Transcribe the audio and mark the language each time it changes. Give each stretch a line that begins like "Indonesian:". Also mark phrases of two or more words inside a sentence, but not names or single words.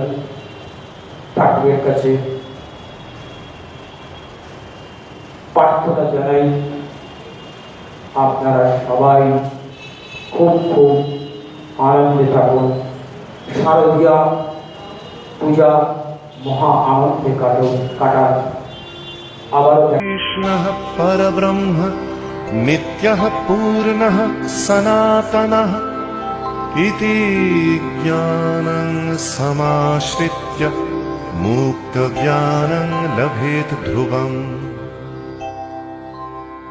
Bangla: ঠাকুরের কাছে প্রার্থনা জানাই আপনারা সবাই খুব খুব আনন্দে থাকুন, শারদীয়া পূজা মহা আনন্দে কাটান। আবারও
Sanskrit: कृष्णः परब्रह्म नित्यः पूर्णः सनातनः इति ज्ञानं समाश्रित्य मुक्तज्ञानं लभेत ध्रुवम्।